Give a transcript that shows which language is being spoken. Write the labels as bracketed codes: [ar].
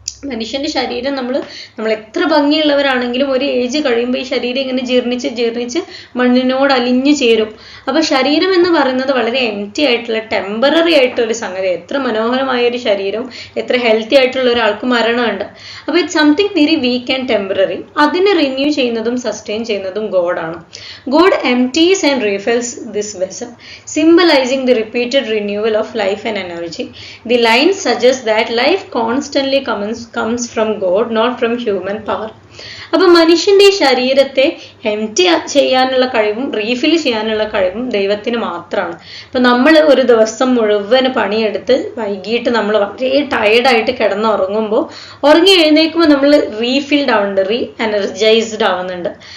[ml] മനുഷ്യന്റെ ശരീരം നമ്മൾ എത്ര ഭംഗിയുള്ളവരാണെങ്കിലും ഒരു ഏജ് കഴിയുമ്പോൾ ഈ ശരീരം ഇങ്ങനെ ജീർണിച്ച് മണ്ണിനോട് അലിഞ്ഞു ചേരും. അപ്പൊ ശരീരം എന്ന് പറയുന്നത് വളരെ എംപ്റ്റി ആയിട്ടുള്ള ടെമ്പററി ആയിട്ടുള്ള ഒരു സംഗതി. എത്ര മനോഹരമായ ഒരു ശരീരം, എത്ര ഹെൽത്തി ആയിട്ടുള്ള ഒരാൾക്ക് മരണമുണ്ട്. അപ്പൊ [en] It's something very weak and temporary. [ml] അതിനെ റിന്യൂ ചെയ്യുന്നതും സസ്റ്റെയിൻ ചെയ്യുന്നതും ഗോഡാണ്. [en] God empties and refills this vessel, symbolizing the repeated renewal of life and energy. The line suggests that life constantly comes from God, not from human power. [ml] അപ്പൊ മനുഷ്യന്റെ ഈ ശരീരത്തെ empty ചെയ്യാനുള്ള കഴിവും refill ചെയ്യാനുള്ള കഴിവും ദൈവത്തിന് മാത്രമാണ്. അപ്പൊ നമ്മൾ ഒരു ദിവസം മുഴുവൻ പണിയെടുത്ത് വൈകിട്ട് നമ്മൾ വളരെ ടയർഡായിട്ട് കിടന്നുറങ്ങുമ്പോൾ ഉറങ്ങി എഴുന്നേൽക്കുമ്പോൾ നമ്മൾ റീഫിൽഡ് ആവുന്നുണ്ട്, എനർജൈസ്ഡ് ആവുന്നുണ്ട്.